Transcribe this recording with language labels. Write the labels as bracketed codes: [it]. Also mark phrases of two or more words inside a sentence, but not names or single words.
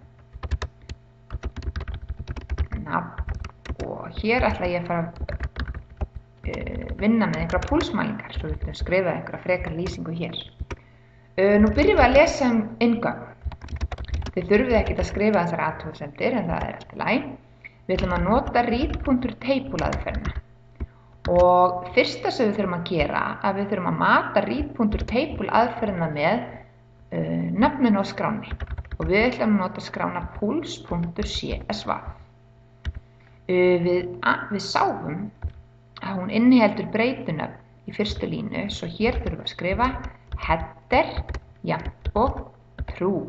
[is] Og hér ætla ég að fara að vinna með einhverja púlsmælingar, svo við getum skrifað einhverja frekar lýsingu hér. Nú byrjum við að lesa inngögn. Þið þurfið ekkert að skrifa þessar athugasemdir, en það er allt í lagi. Við ætlum að nota read.table aðferðina. Og fyrsta sem við þurfum að gera, að við þurfum að mata read.table aðferðina með nafninu á skránni. Og við ætlum að nota skrána puls.csv. Við sáum að hún inniheldur breytunöfn í fyrstu línu, svo hér þurfum við að skrifa header jafnt og trú.